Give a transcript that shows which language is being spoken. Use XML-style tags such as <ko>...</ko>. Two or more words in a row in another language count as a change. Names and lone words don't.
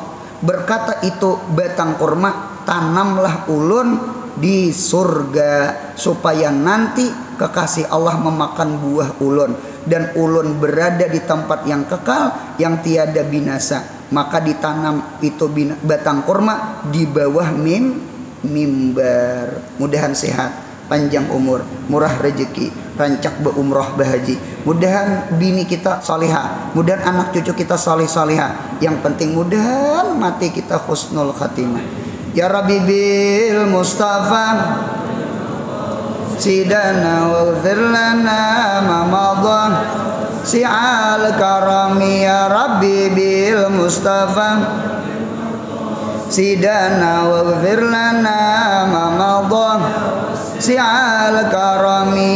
<bjn>Berkata itu batang kurma, tanamlah ulun di surga supaya nanti kekasih Allah memakan buah ulun dan ulun berada di tempat yang kekal yang tiada binasa. Maka ditanam itu batang kurma di bawah mimbar. Mudahan sehat, panjang umur, murah rezeki, rancak beumroh bahaji. Mudahan bini kita salihah, mudahan anak cucu kita salih-salihah. Yang penting mudahan mati kita</bjn> <ar>حسن الخاتمة. يا ربي بالمصطفى سيدنا واغفر لنا ما مضى سعال كرمي. يا ربي بالمصطفى سيدنا واغفر لنا ما مضى سعال كرمي.</ar>